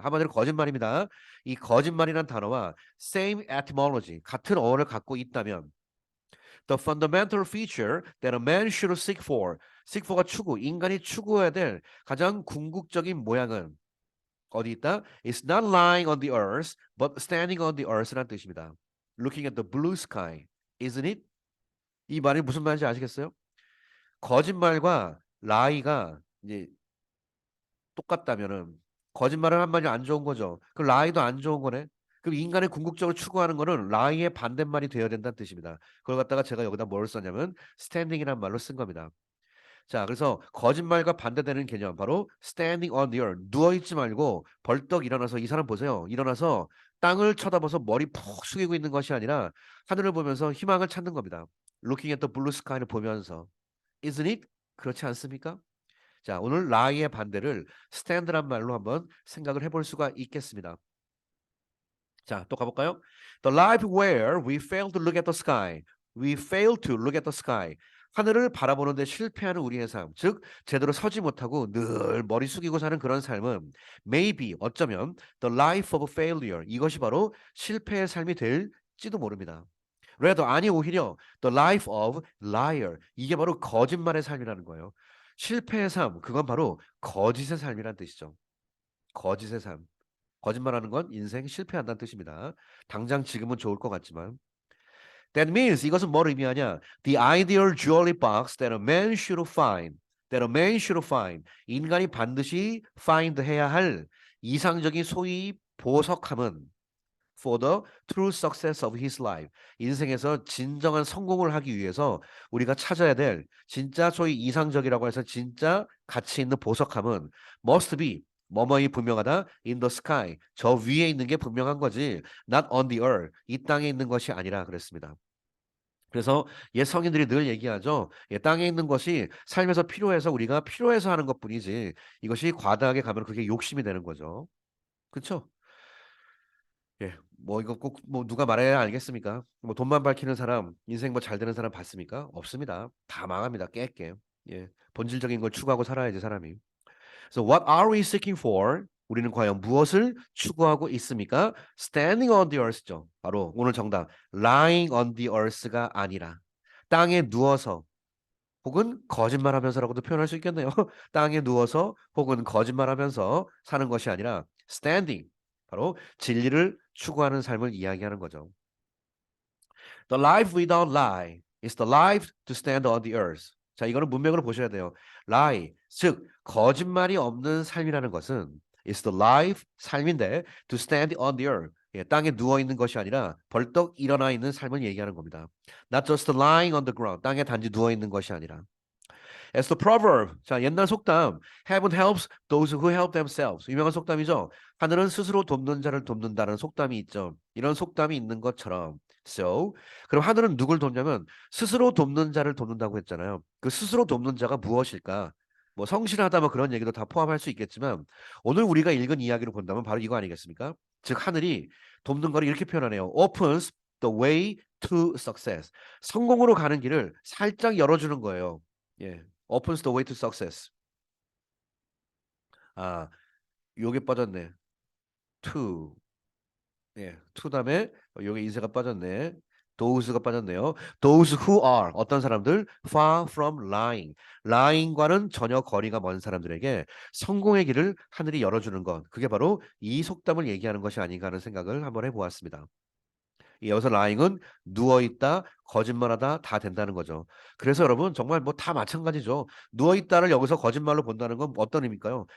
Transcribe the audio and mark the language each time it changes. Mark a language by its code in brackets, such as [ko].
[ko] 한마디로 거짓말입니다. 이 거짓말이란 단어와 [en] same etymology, [ko] 같은 어원을 갖고 있다면 [en] the fundamental feature that a man should seek for, [ko] seek for가 추구, 인간이 추구해야 될 가장 궁극적인 모양은 어디 있다? [en] It's not lying on the earth, but standing on the earth [ko] 란 뜻입니다. [en] Looking at the blue sky, isn't it? [ko] 이 말이 무슨 말인지 아시겠어요? 거짓말과 라이가 이제 똑같다면은 거짓말은 한마디로 안 좋은 거죠. 그 라이도 안 좋은 거네. 그럼 인간의 궁극적으로 추구하는 거는 라이의 반대말이 되어야 된다는 뜻입니다. 그걸 갖다가 제가 여기다 뭘 썼냐면 standing이라는 말로 쓴 겁니다. 자, 그래서 거짓말과 반대되는 개념 바로 [en] standing on the earth. [ko] 누워 있지 말고 벌떡 일어나서 이 사람 보세요. 일어나서 땅을 쳐다봐서 머리 푹 숙이고 있는 것이 아니라 하늘을 보면서 희망을 찾는 겁니다. [en] Looking at the blue sky [ko] 를 보면서. [en] Isn't it? [ko] 그렇지 않습니까? 자, 오늘 lie의 반대를 stand란 말로 한번 생각을 해볼 수가 있겠습니다. 자, 또 가볼까요? [en] The life where we fail to look at the sky. We fail to look at the sky. [ko] 하늘을 바라보는데 실패하는 우리의 삶, 즉 제대로 서지 못하고 늘 머리 숙이고 사는 그런 삶은 maybe 어쩌면 [en] the life of failure [ko] 이것이 바로 실패의 삶이 될지도 모릅니다. rather 아니 오히려 [en] the life of liar [ko] 이게 바로 거짓말의 삶이라는 거예요. 실패의 삶 그건 바로 거짓의 삶이란 뜻이죠. 거짓의 삶. 거짓말하는 건 인생 실패한다는 뜻입니다. 당장 지금은 좋을 것 같지만 [en] That means [ko] 이것은 뭘 의미하냐? [en] The ideal jewelry box that a man should find. That a man should find. [ko] 인간이 반드시 find 해야 할 이상적인 소위 보석함은 [en] for the true success of his life. [ko] 인생에서 진정한 성공을 하기 위해서 우리가 찾아야 될 진짜 소위 이상적이라고 해서 진짜 가치 있는 보석함은 [en] must be [ko] 뭐뭐이 분명하다 [en] in the sky [ko] 저 위에 있는 게 분명한 거지 [en] not on the earth [ko] 이 땅에 있는 것이 아니라 그랬습니다. 그래서 옛 성인들이 늘 얘기하죠. 땅에 있는 것이 삶에서 필요해서 우리가 필요해서 하는 것뿐이지 이것이 과다하게 가면 그게 욕심이 되는 거죠. 그렇죠? 예, 뭐 이거 꼭 뭐 누가 말해야 알겠습니까? 뭐 돈만 밝히는 사람, 인생 뭐 잘 되는 사람 봤습니까? 없습니다. 다 망합니다. 깨깨. 예, 본질적인 걸 추구하고 살아야지 사람이. [en] So what are we seeking for? [ko] 우리는 과연 무엇을 추구하고 있습니까? [en] Standing on the earth죠. [ko] 바로 오늘 정답. [en] Lying on the earth [ko] 가 아니라 땅에 누워서 혹은 거짓말하면서라고도 표현할 수 있겠네요. 땅에 누워서 혹은 거짓말하면서 사는 것이 아니라 standing 바로 진리를 추구하는 삶을 이야기하는 거죠. [en] The life without lie is the life to stand on the earth. [ko] 자, 이거는 문맥으로 보셔야 돼요. lie, 즉 거짓말이 없는 삶이라는 것은 [en] is the life, [ko] 삶인데 [en] to stand on the earth. [ko] 예, 땅에 누워 있는 것이 아니라 벌떡 일어나 있는 삶을 얘기하는 겁니다. [en] Not just lying on the ground. [ko] 땅에 단지 누워 있는 것이 아니라. [en] As the proverb. [ko] 자, 옛날 속담. [en] Heaven helps those who help themselves. [ko] 유명한 속담이죠. 하늘은 스스로 돕는 자를 돕는다는 속담이 있죠. 이런 속담이 있는 것처럼. So, 그럼 하늘은 누굴 돕냐면 스스로 돕는 자를 돕는다고 했잖아요. 그 스스로 돕는 자가 무엇일까? 뭐 성실하다 뭐 그런 얘기도 다 포함할 수 있겠지만 오늘 우리가 읽은 이야기로 본다면 바로 이거 아니겠습니까? 즉 하늘이 돕는 거를 이렇게 표현하네요. [en] Opens the way to success. [ko] 성공으로 가는 길을 살짝 열어주는 거예요. 예. [en] opens the way to success. [ko] 아, 요게 빠졌네. to. 예, to 다음에 요게 인쇄가 빠졌네. those가 빠졌네요. [en] those who are [ko] 어떤 사람들 [en] far from lying. [ko] lying과는 전혀 거리가 먼 사람들에게 성공의 길을 하늘이 열어주는 것. 그게 바로 이 속담을 얘기하는 것이 아닌가 하는 생각을 한번 해보았습니다. 여기서 lying은 누워있다, 거짓말하다 다 된다는 거죠. 그래서 여러분 정말 뭐 다 마찬가지죠. 누워있다를 여기서 거짓말로 본다는 건 어떤 의미일까요?